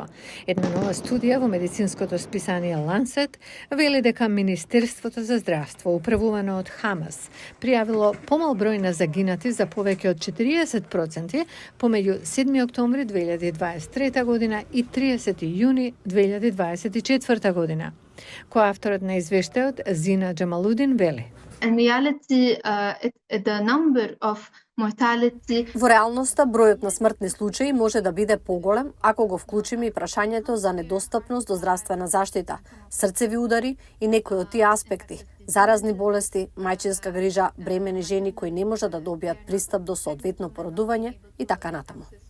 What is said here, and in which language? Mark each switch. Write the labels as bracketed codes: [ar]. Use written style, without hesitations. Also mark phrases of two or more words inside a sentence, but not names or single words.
[mk] Една нова студија во медицинското списание Lancet вели дека Министерството за здравство, управувано од Хамас, пријавило помал број на загинати за повеќе од 40% помеѓу 7 октомври 2023 година и 30 јуни 2024 година. Кој авторот на извештајот Зина Джамалудин вели. [en] In reality, the number of mortality... [mk] Во реалноста, бројот на смртни случаи може да биде поголем ако го вклучиме и прашањето за недостапност до здравствена заштита, срцеви удари и некои од тие аспекти, заразни болести, мајчинска грижа, бремени жени кои не можат да добијат пристап до соодветно породување и така натаму.